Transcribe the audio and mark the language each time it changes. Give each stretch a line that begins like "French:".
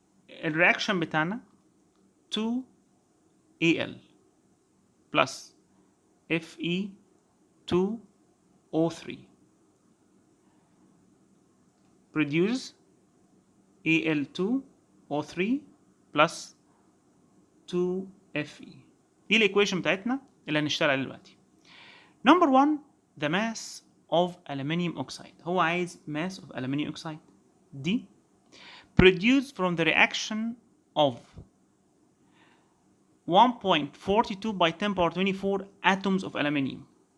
Arabic: الرياكشن بتاعنا
English: 2Al plus Fe2O3 produce Al2O3 plus 2Fe.
Arabic: دي الايكويشن بتاعتنا اللي هنشتغل عليها دلوقتي.
English: Number 1 the mass of aluminium oxide.
Arabic: هو عايز
English: mass of aluminium oxide
Arabic: دي
English: produced from the reaction of 1.42 by 10 power 24 atoms of aluminium.